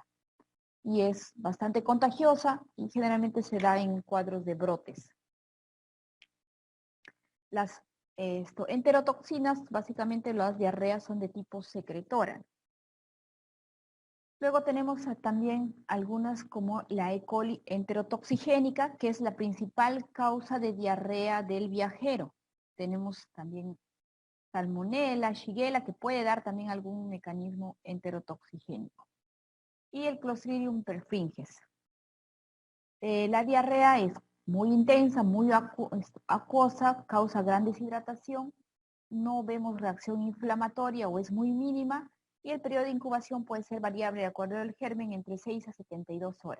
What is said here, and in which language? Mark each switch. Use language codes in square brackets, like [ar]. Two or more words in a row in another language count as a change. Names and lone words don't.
[es] Y es bastante contagiosa y generalmente se da en cuadros de brotes. Las enterotoxinas, básicamente las diarreas son de tipo secretora. Luego tenemos también algunas como la E. coli enterotoxigénica, que es la principal causa de diarrea del viajero. Tenemos también Salmonella, Shigella, que puede dar también algún mecanismo enterotoxigénico. Y el Clostridium perfringens. La diarrea es muy intensa, muy acuosa, causa gran deshidratación, no vemos reacción inflamatoria o es muy mínima, y el periodo de incubación puede ser variable de acuerdo al germen entre 6 a 72 horas.